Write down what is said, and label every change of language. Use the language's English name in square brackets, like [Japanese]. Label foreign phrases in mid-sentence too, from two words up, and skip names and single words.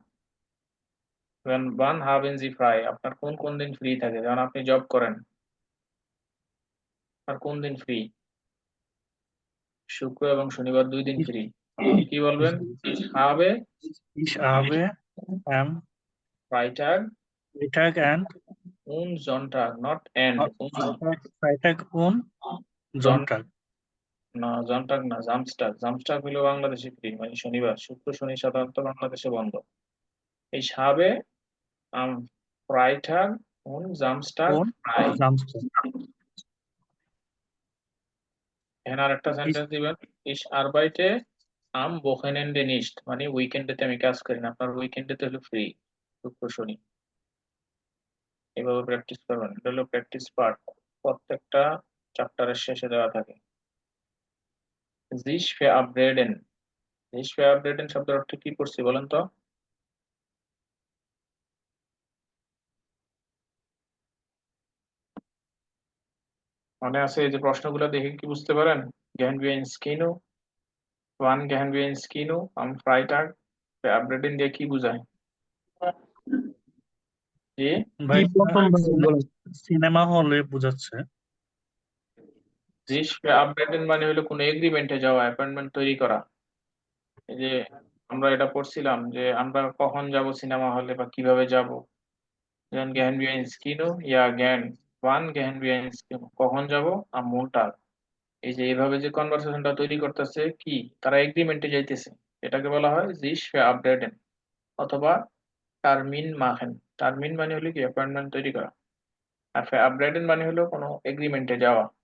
[English] one half inch fry, [Bangla] আপনার কোন কোন দিন ফ্রি থাকে? যখন আপনি জব করেন, আর কোন দিন ফ্রি? শুক্র এবং শনিবার 2 দিন ফ্রি। কি বলবেন? [German] Ich habe Ich habe am Freitag Freitag and und Sonntag, [English] not and. [German] Freitag und Sonntag. [Bangla] না, Sonntag না, [German] Samstag. Samstag [Bangla] হলো বাংলাদেশে ফ্রি, মানে শনিবার। শুক্র শনি সাধারণত বাংলাদেশে বন্ধ। [German] Ich habe am Freitag und Samstag Und frei. Samstag. [Bangla] এখানে আরেকটা সেন্টেন্স দিবেন, [German] Ich arbeite am Wochenende nicht, [Bangla] মানে উইকেন্ডেতে আমি কাজ করি না। আপনার উইকেন্ডেতে হলো ফ্রি, শুক্র শনি। এভাবে প্র্যাকটিস করবেন, এটা হলো প্র্যাকটিস পার্ট, প্রত্যেকটা চ্যাপ্টারের শেষে দেওয়া থাকে। [German] sich verabreden, sich verabreden [Bangla] শব্দের অর্থ কি করছি বলেন তো? মনে আছে? এই যে প্রশ্নগুলো দেখে কি বুঝতে পারেন? [German] Gehen wir ins Kino? Wann gehen wir ins Kino? Am Freitag. [Bangla] verabreden দিয়ে কি বোঝায়? জি, ভাই কি প্রথম ভাবে বলেন? সিনেমা হলে বোঝাচ্ছে। [German] sich verabreden [Bangla] মানে হলো কোনো এগ্রিমেন্টে যাওয়া, অ্যাপয়েন্টমেন্ট তৈরি করা। এই যে আমরা এটা পড়ছিলাম যে আমরা কখন যাব সিনেমা হলে বা কিভাবে যাব। [German] যেমন gehen wir ins Kino? Ja, gern. Wann gehen wir ins Kino? [Bangla] কখন যাব? [German] Am Montag. [Bangla] এই যে এইভাবে যে কনভারসেশনটা তৈরি করতেছে কি, তারা এগ্রিমেন্টে যাইতেছে, এটাকে বলা হয় [German] sich verabreden [Bangla] অথবা [German] Termin machen. [Bangla] টার্মিন মানে হলো কি অ্যাপয়েন্টমেন্ট তৈরি করা, আর verabreden মানে হলো কোনো এগ্রিমেন্টে যাওয়া।